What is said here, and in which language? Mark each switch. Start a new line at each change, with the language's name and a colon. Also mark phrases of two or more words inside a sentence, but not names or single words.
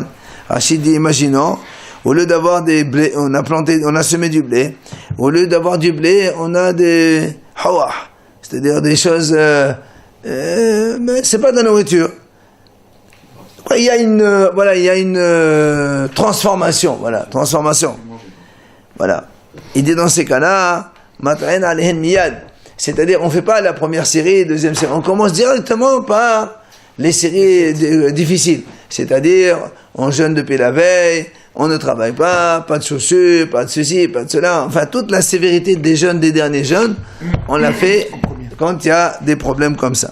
French: Rachid dit, imaginons, au lieu d'avoir des blés, on a semé du blé, au lieu d'avoir du blé, on a des hawah, c'est-à-dire des choses, mais c'est pas de la nourriture. Il y a une transformation, transformation. Voilà. Il dit dans ces cas-là,
Hebrew: מתריעין עליהן מיד.
French: C'est-à-dire, on ne fait pas la première série, deuxième série. On commence directement par les séries difficiles. C'est-à-dire, on jeûne depuis la veille, on ne travaille pas de chaussures, pas de ceci, pas de cela. Enfin, toute la sévérité des jeûnes, des derniers jeûnes, on l'a fait quand il y a des problèmes comme ça.